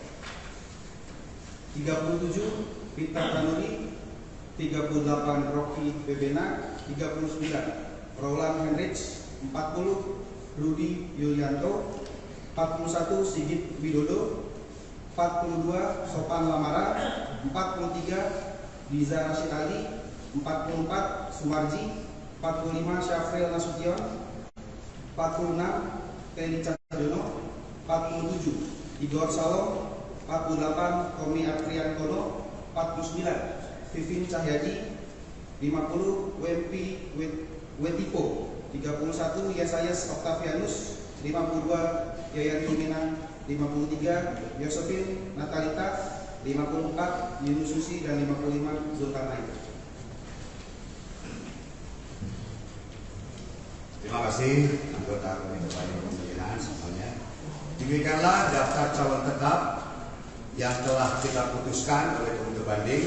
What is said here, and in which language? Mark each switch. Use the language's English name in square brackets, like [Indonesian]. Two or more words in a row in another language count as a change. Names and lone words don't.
[Indonesian] 37 Pita Kanuri, 38 Rocky Bebena, 39 Roland Henrich, 40 Rudi Yulianto, 41 Sigit Widodo, 42 Sopan Lamara, 43 Diza Rashid Ali, 44 Sumarji, 45 Syafril Nasution, 46 Teni Cahyono, 47 Igor Salom, 48 Tommy Apriantono, 49 Vivin Cahyadi, 50 Wempi Wetipo, 31 Yesayas Octavianus, 52 Yayan Tuminan, 53 Yosefin Natalita, 54 Yunus Susi, dan 55 Zulkarnain. Terima kasih anggota Komite Banding Pemilihan semuanya. Demikianlah daftar calon tetap yang telah kita putuskan oleh Komite Banding.